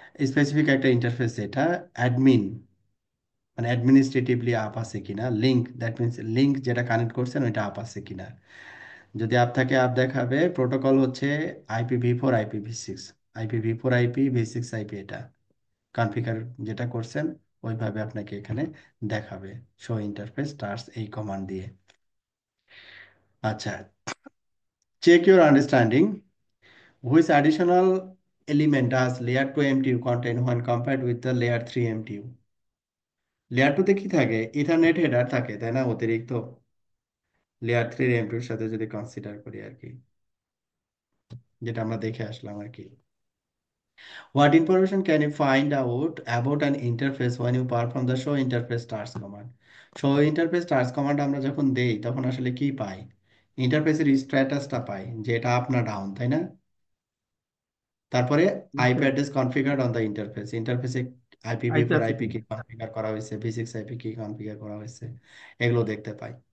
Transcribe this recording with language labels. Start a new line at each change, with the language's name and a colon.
Bangla: Specific একটা interface, এটা admin মানে অ্যাডমিনিস্ট্রেটিভলি আপ আছে কিনা, লিঙ্ক দ্যাট মিনস লিঙ্ক যেটা কানেক্ট করছেন ওইটা আপ আছে কিনা। যদি আপ থাকে আপ দেখাবে। প্রোটোকল হচ্ছে IPv4 IPv6, IPv4 IPv6 IP, এটা কনফিগার যেটা করছেন ওইভাবে আপনাকে এখানে দেখাবে শো ইন্টারফেস স্টার্স এই কমান্ড দিয়ে।
English: আচ্ছা, check your understanding, which additional element does layer 2 MTU contain when compared with the layer 3 MTU?
Bangla: Layer 2 তে কি থাকে? ইথারনেট হেডার থাকে, তাই না, অতিরিক্ত লেয়ার 3 এমটিউর সাথে যদি কনসিডার করি আর কি, যেটা আমরা দেখে আসলাম আর কি।
English: What information can you find out about an interface when you perform the show interface stars command?
Bangla: show interface stars command আমরা যখন দেই তখন আসলে কি পাই? ইন্টারফেসের স্ট্যাটাসটা পাই, যে এটা আপ না ডাউন, তাই না? তারপরে আইপি আচ্ছা,
English: address configured on the interface, ইন্টারফেসে
Bangla: আইপি IPv4 আছে আইপি কি? কি কনফিগার করা হয়েছে, V6 আইপি কি কনফিগার করা হয়েছে, এগুলো দেখতে পাই।